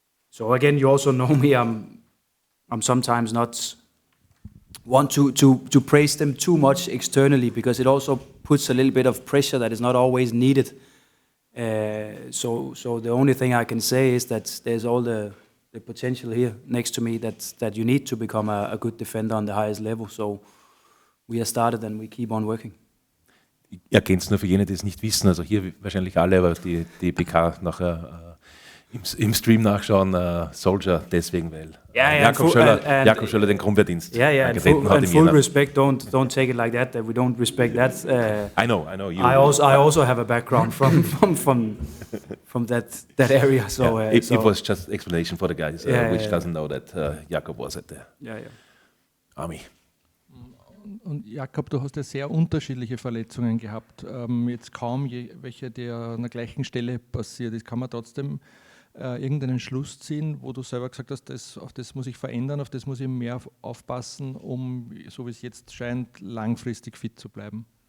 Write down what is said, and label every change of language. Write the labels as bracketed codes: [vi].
[en] So again, you also know me. I'm sometimes not want to praise them too much externally, because it also puts a little bit of pressure that is not always needed. So the only thing I can say is that there's all the potential here next to me that you need to become a good defender on the highest level. So we have started and we keep on working. [de] Ich erkenne es nur für jene, die es nicht wissen, also hier wahrscheinlich alle, aber die PK nachher im Stream nachschauen, Soldier, deswegen, weil Jakob Schöller den Kronverdienst angetreten hat. [en] And full respect, don't take it like that we don't respect that. I know. I also have a background from that area. So, it was just explanation for the guys which doesn't know that Jakob was at the army. [de] Und Jakob, du hast ja sehr unterschiedliche Verletzungen gehabt. Jetzt kaum welche, die an der gleichen Stelle passiert ist. Kann man trotzdem irgendeinen Schluss ziehen, wo du selber gesagt hast, auf das muss ich verändern, auf das muss ich mehr aufpassen, um, so wie es jetzt scheint, langfristig fit zu bleiben?